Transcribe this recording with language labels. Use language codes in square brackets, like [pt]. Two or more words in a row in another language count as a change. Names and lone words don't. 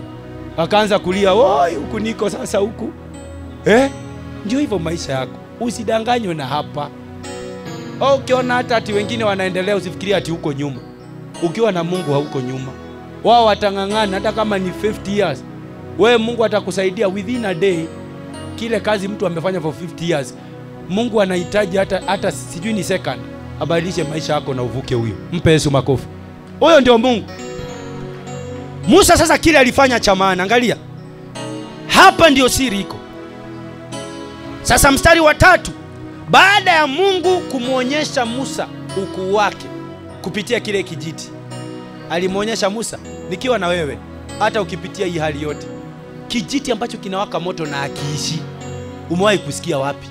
[sw] Akaanza kulia, "Woi, huku niko sasa huku." Ndio hivyo maisha yako. Usidanganywe na hapa. Ukiona hata wengine wanaendelea, usifikirie ati huko nyuma. Ukiwa na Mungu hauko nyuma. Wao watangangana hata kama ni 50 years. Wewe Mungu atakusaidia [en] within a day. [sw] Kile kazi mtu amefanya [en] for 50 years. [sw] Mungu anahitaji hata sijui ni second, abadilishe maisha yako na uvuke huyo. Mpe Yesu makofi. Huyo ndio Mungu. Musa sasa kile alifanya cha maana, angalia. Hapa ndio siri iko. Sasa mstari wa 3, baada ya Mungu kumuonyesha Musa ukuu wake kupitia kile kijiti, alimuonyesha Musa, nikiwa na wewe hata ukipitia hii hali yote, kijiti ambacho kinawaka moto na akiishi, umewahi kusikia wapi?